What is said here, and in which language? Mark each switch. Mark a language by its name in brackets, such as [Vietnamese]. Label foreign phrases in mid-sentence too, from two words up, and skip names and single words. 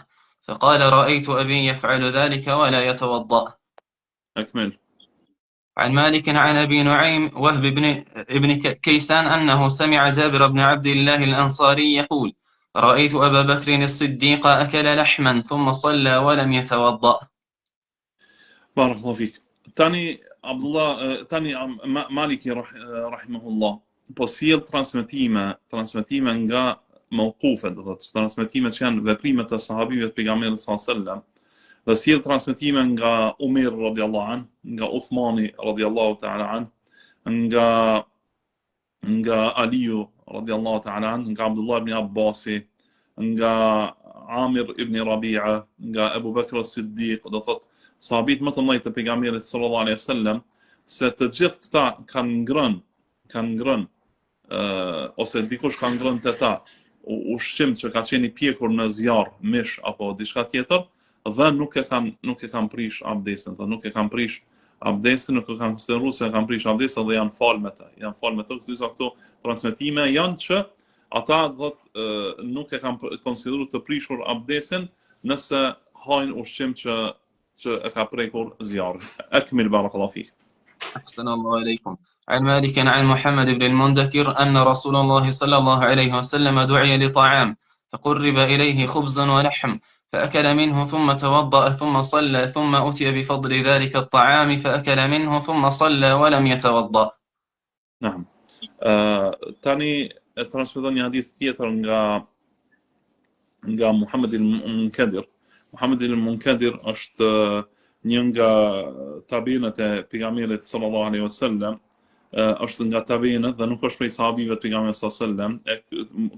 [Arabic] فقال رأيت أبي يفعل ذلك ولا يتوضأ. أكمل. عن مالك عن أبي نعيم وهب بن كيسان أنه سمع جابر بن عبد الله الأنصاري يقول رأيت أبا بكر الصديق أكل لحما ثم صلى ولم يتوضأ. بارك الله فيك. [Albanian] Tani Abdullah, tani Maliki rahimahullah, po sjell transmetime nga mauqufe, do thotë transmetime që janë veprime të sahabive të pejgamberit [Arabic] صلى الله عليه وسلم, [Albanian] dhe sjell transmetime nga Umar [Arabic] رضي الله عنه, [Albanian] nga Uthmani [Arabic] رضي الله تعالى عنه, [Albanian] nga Aliu [Arabic] رضي الله تعالى عنه, [Albanian] nga Abdullah ibn Abbasi, nga Amir ibn Rabi'a, nga Abu Bakr as-Siddiq, do thotë sahabit më të mëdhenj të pejgamberit [Arabic] صلى الله عليه وسلم, [Albanian] se të gjithë këta kanë ngrënë ose dikush ka ngrënë te ta ushqim që ka qenë i pjekur në zjarr, mish apo diçka tjetër, dhe nuk e kanë prish abdesin, dhe nuk e kanë prish abdesin, nuk e kanë konsideruar se kanë prish abdesin dhe janë falë me të. Këto transmetime janë që ata nuk e kanë konsideruar të prishur abdesin nëse hajnë ushqim që e ka prekur zjarri. [Arabic] أكمل بارك الله فيك. أحسن الله إليكم. عن مالك عن محمد بن المنذكر أن رسول الله صلى الله عليه وسلم دعي لطعام فقرب إليه خبز ولحم فأكل منه ثم توضأ ثم صلى ثم أتي بفضل ذلك الطعام فأكل منه ثم صلى ولم يتوضأ. نعم. [Albanian] Tani e transmeton një hadith tjetër nga Muhammed al-Munkadir. Muhammed al-Munkadir është një nga tabiinët e pejgamberit [Arabic] صلى الله عليه وسلم, [Albanian] është nga tabiinët dhe nuk është prej sahabive të pejgamberit [Arabic] صلى الله عليه وسلم.